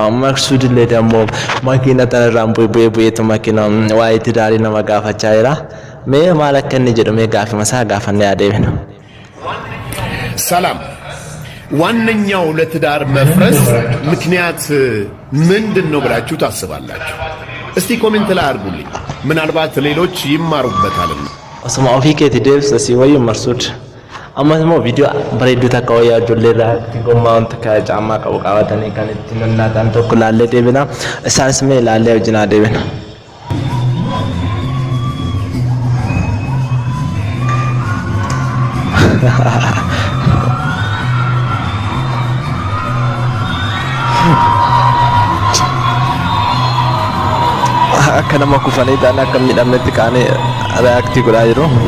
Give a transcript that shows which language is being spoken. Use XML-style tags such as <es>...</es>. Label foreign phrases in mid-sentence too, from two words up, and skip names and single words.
<om>maqsuudillee dammoo makiina tanarraan bu'eetu makiina waa itti daarii nama gaafachaa jira mee maal akka inni jedhu mee gaafima isaa gaafannee adeemina.</om> <am>ሰላም ዋነኛው ለትዳር መፍረስ ምክንያት ምንድነው ብላችሁ ታስባላችሁ? እስቲ ኮሜንት ላይ አድርጉልኝ ምናልባት ሌሎች ይማሩበታልና።</am> <om>osuma ofii keetii deebisa si wayyu marsuud amma immoo viidiyoo bareedduu takka wayyaa ijoollee irraa gommaa wanta caammaa qabu qabatanii kan itti nannaatan tokko ilaallee deebina isaanis mee ilaallee wajjin deebina. Akka nama kufanii ta'an akka miidhamnetti kaanee reaaktii godhaa jiru.</om>